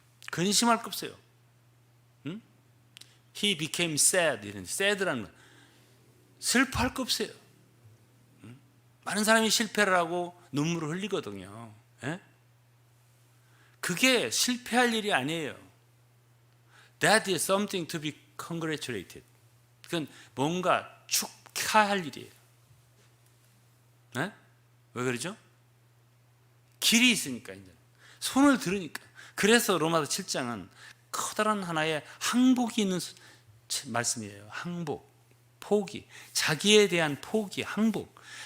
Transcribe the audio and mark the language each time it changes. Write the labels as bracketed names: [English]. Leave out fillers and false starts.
[Korean] 근심할 거 없어요. 응? [English] He became sad. [Korean] 이런 sad라는 건 슬퍼할 거 없어요. 응? 많은 사람이 실패를 하고 눈물을 흘리거든요. 에? 그게 실패할 일이 아니에요. [English] That is something to be congratulated. [Korean] 그건 뭔가 축하할 일이에요. 에? 왜 그러죠? 길이 있으니까 이제 손을 들으니까. 그래서 로마서 7장은 커다란 하나의 항복이 있는 말씀이에요. 항복, 포기, 자기에 대한 포기, 항복.